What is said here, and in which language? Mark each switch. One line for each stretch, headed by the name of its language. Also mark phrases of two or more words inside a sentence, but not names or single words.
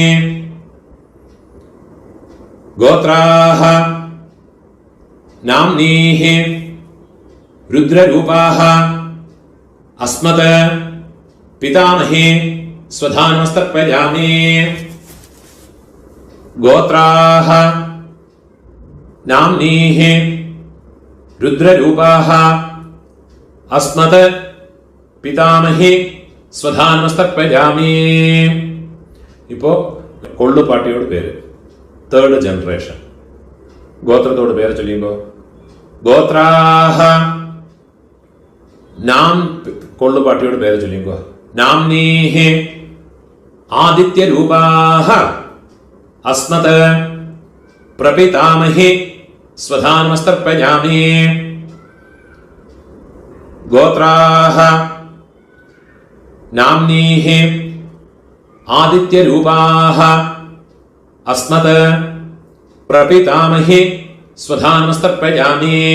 Sanskrit: गोत्राः नाम्नीः रुद्ररूपाः अस्मत् पितामहे स्वधानमस्तर्पयामि. गोत्राः नाम्नीः रुद्ररूपाः अस्मत् पितामहे स्वधानमस्तर्पयामि.
Tamil: இப்போ கொள்ளு பாட்டியோட பேரு
English: third generation.
Tamil: கோத்திரத்தோட பேரை சொல்லிங்கோ.
Sanskrit: गोत्राः नाम
Tamil: கொள்ளு பாட்டியோட பேரை சொல்லிங்கோ.
Sanskrit: नाम्नीः आदित्य रूपाः अस्मत् प्रपितामहे स्वधानमस्तर्पयामि. गोत्राः नाम्नीः आदित्यरूपाः अस्मत् प्रपितामहे स्वधानमस्तर्पयामि.